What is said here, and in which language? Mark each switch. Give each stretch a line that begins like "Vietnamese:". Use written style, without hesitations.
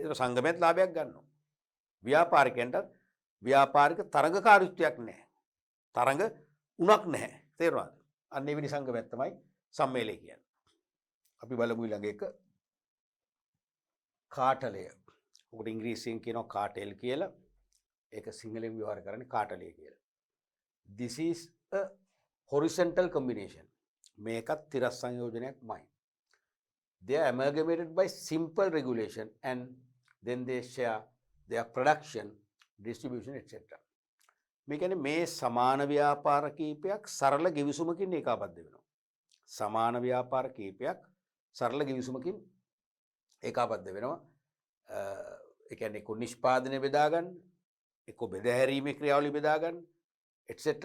Sinhala: ඒක සංගමයට ලාභයක් ගන්නවා. ව්‍යාපාරිකයන්ට ව්‍යාපාරික තරගකාරීත්වයක් නැහැ. තරඟ උණක් නැහැ. තේරුණාද? අන්න ඒ වෙනි සංගමයක් තමයි සම්මේලනය කියන්නේ. අපි බලමු ඊළඟ එක කාටලය. උකට ඉංග්‍රීසියෙන් කියනවා කාටෙල් කියලා. ඒක සිංහලෙන් ව්‍යවහාර කරන්නේ කාටලය කියලා.
English: This is a horizontal combination.
Sinhala: මේකත් තිරස් සංයෝජනයක්මයි.
English: They are amalgamated by simple regulation and then they share their production, distribution etc.
Sinhala: මේ කියන්නේ මේ සමාන ව්‍යාපාර කීපයක් සරල givisුමකින් ඒකාබද්ධ වෙනවා. සමාන ව්‍යාපාර කීපයක් සරල givisුමකින් ඒකාබද්ධ වෙනවා. ඒ කියන්නේ එක්ක නිෂ්පාදනය බෙදා ගන්න, එක්ක බෙදාහැරීමේ ක්‍රියාවලිය බෙදා ගන්න, etc.